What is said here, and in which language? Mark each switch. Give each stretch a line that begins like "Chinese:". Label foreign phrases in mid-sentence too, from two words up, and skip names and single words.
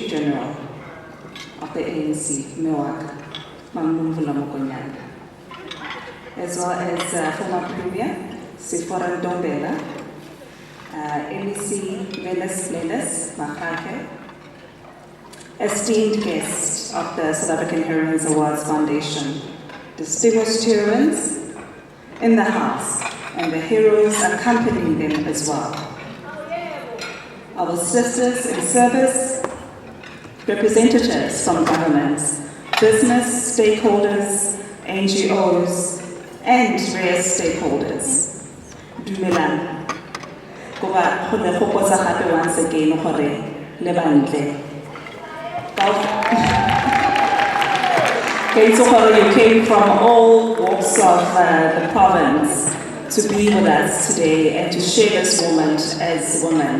English: General of the ANC, Mewak, Mamnumvula Mokonyana, as well as former Premier, Sifora Ndombela, MEC Venus Makake, esteemed guest of the South African Heroine Awards Foundation, distinguished heroines in the house, and the heroes accompanying them as well. Our sisters in service, representatives from governments, business stakeholders, NGOs, and various stakeholders.
Tswana: Dumelang. Koba khone khopotsa gape
English: once again
Tswana: gore le bantle.
English: You came from all walks of the province to be with us today and to share this moment as women.